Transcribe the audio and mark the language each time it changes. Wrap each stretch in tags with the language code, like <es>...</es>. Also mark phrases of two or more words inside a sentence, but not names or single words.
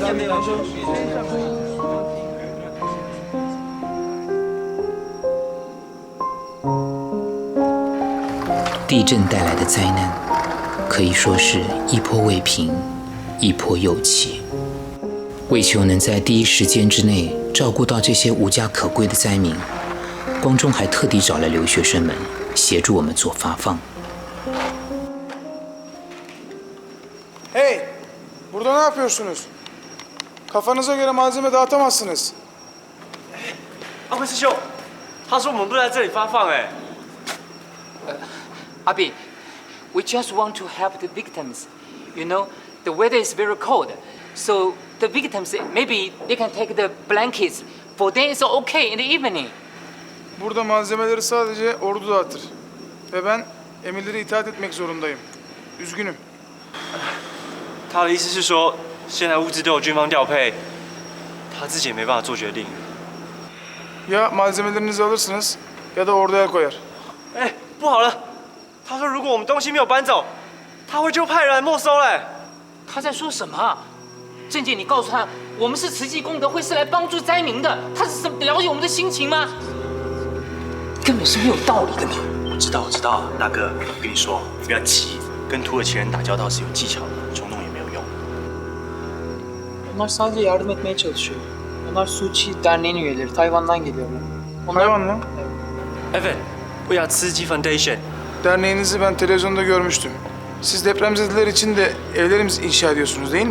<zh>地震带来的灾难，可以说是一波未平，一波又起。为求能在第一时间之内照顾到这些无家可归的灾民，光中还特地找来留学生们协助我们做发放。</zh> <tr>Hey, burada ne yapıyorsunuz? Kafanıza göre malzeme dağıtamazsınız.</tr> <zh>阿贵师兄，他说我们不在这里发放哎。</zh> <en>阿比 we just want to help the victims. You know, the weather is very cold, so the victims maybe they can take the blankets. For them it's okay in the evening.</en> <tr>Burada malzemeleri sadece ordu dağıtır. Ve ben emirlere itaat etmek zorundayım. Üzgünüm.</tr> <zh>他的意思是说，现在物资都有军方调配，他自己也没办法做决定。</zh> <tr>Ya malzemelerinizi alırsınız ya da orduya koyar.</tr> <zh>哎，不好了！他说如果我们东西没有搬走，他会就派人来没收嘞。他在说什么？郑姐，你告诉他，我们是慈济功德会，是来帮助灾民的。他是了解我们的心情吗？根本是没有道理的嘛！我知道，大哥，我跟你说，不要急，跟土耳其人打交道是有技巧的，冲动也没有用。</zh> <tr>Onlar sadece yardım etmeye çalışıyor. Onlar Suçi Derneği'nin üyeleri. Tayvan'dan geliyorlar. Tayvan mı? Evet, bu ya Tsuji Foundation. Derneğinizi ben televizyonda görmüştüm. Siz depremzedeler için de evlerimiz inşa ediyorsunuz değil mi?</tr>